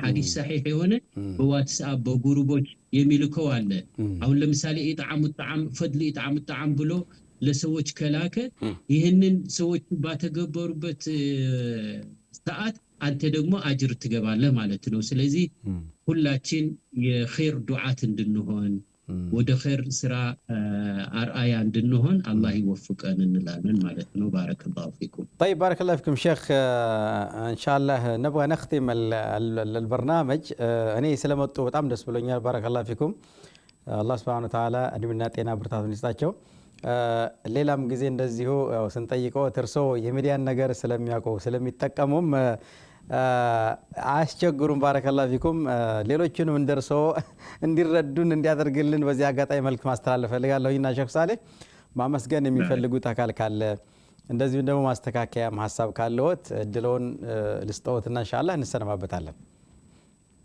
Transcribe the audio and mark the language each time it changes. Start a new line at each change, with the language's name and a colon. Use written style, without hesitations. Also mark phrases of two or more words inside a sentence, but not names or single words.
Amharic: ሐዲስ ሰሂህ የሆነ በዋትስአፕ በጉሩቦች የሚልከው አለ። አሁን ለምሳሌ
Arabic: إطعام طعام فضل إطعام طعام
Amharic: ብሎ ለሰዎች ከላከ ይህንን ሰዎች ባተገበሩበት ሰዓት አንተ ደግሞ አጅር ትገባለህ ማለት ነው። ስለዚህ ሁላችን የኸይር ዱዓት እንድንሆን ወደ ኸይር ስራ አርአያ እንድንሆን አላህ ይወፍቀን እንላለን ማለት ነው።
Arabic: بارك الله فيكم። طيب بارك الله فيكم شيخ. ان شاء الله نبغى نختم البرنامج.
Amharic: እኔ ስለመጡ በጣም ደስ ብሎኛል።
Arabic: بارك الله فيكم.
Amharic: አላህ
Arabic: سبحانه وتعالى
Amharic: እድሜና ጤና ብርታቱን ይስጣቸው። ሌላም ጊዜ እንደዚሁ ስንጠይቀው እርሶ የሚዲያን ነገር ስለሚያውቁ ስለሚጠቀሙም አስቸግሩን።
Arabic: بارك الله فيكم።
Amharic: ሌሎችንም እንደርሶ እንዲረዱን እንዲያደርግልን በዚህ አጋጣሚ መልክ ማስተላለፍ ፈልጋለሁና ሼክ ሳሌህ ማመስገን የሚፈልጉት አካል ካለ እንደዚሁ ደግሞ ማስተካከያም ሐሳብ ካለዎት እድሎን ልስጠዎትና ኢንሻአላህ እንሰነባበታለን።